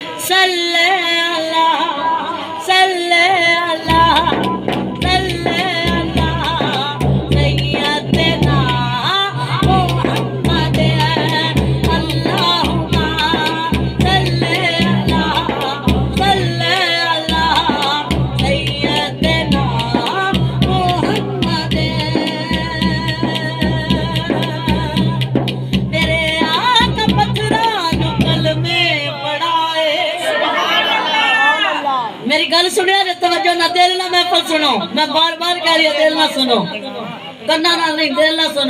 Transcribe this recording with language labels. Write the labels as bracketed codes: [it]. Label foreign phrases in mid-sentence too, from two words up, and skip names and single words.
[ar] صلى الله صلى الله صلى الله سيدنا محمد اللهم صلى الله سيدنا محمد. [pa] میرے آقا پتھراں نوں کلمے پڑھائے. میری گل سنیا جے توجہ نال، دل نال محفل سنو. [ur] میں بار بار کہہ رہی ہوں, [pa] ، دل نال سنو، کناں نال نہیں، دل نال سنو.